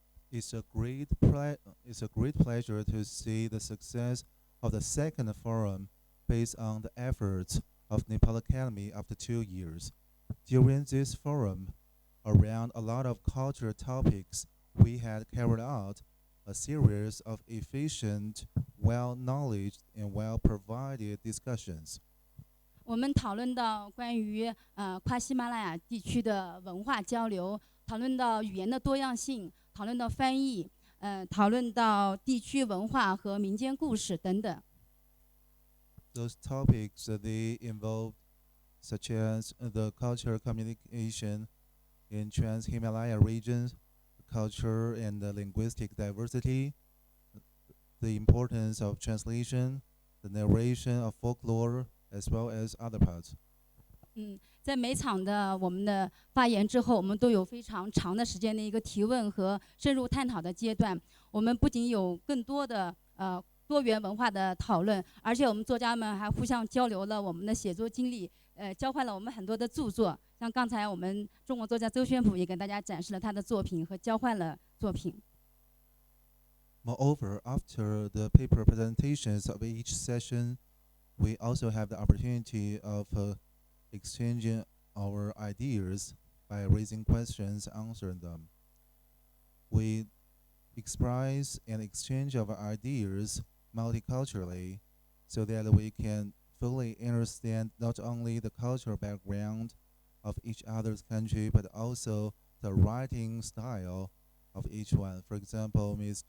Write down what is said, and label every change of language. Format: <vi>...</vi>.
<en>It's a great pleasure to see the success of the second forum based on the efforts of Nepal Academy after 2 years. During this forum, around a lot of cultural topics, we had carried out a series of efficient, well-knowledged, and well-provided discussions.</en> <zh>我们讨论到关于跨喜马拉雅地区的文化交流，讨论到语言的多样性，讨论到翻译，讨论到地区文化和民间故事等等。</zh> <en>Those topics they involved, such as the cultural communication in Trans-Himalaya regions, culture and linguistic diversity, the importance of translation, the narration of folklore, as well as other parts.</en> <zh>在每场的我们的发言之后，我们都有非常长的时间的一个提问和深入探讨的阶段。我们不仅有更多的多元文化的讨论，而且我们作家们还互相交流了我们的写作经历，交换了我们很多的著作。像刚才我们中国作家周宣普也给大家展示了他的作品和交换了作品。</zh> <en>Moreover, after the paper presentations of each session, we also have the opportunity of exchanging our ideas by raising questions, answering them. We express and exchange our ideas multiculturally so that we can fully understand not only the cultural background of each other's country, but also the writing style of each one. For example, Ms.</en>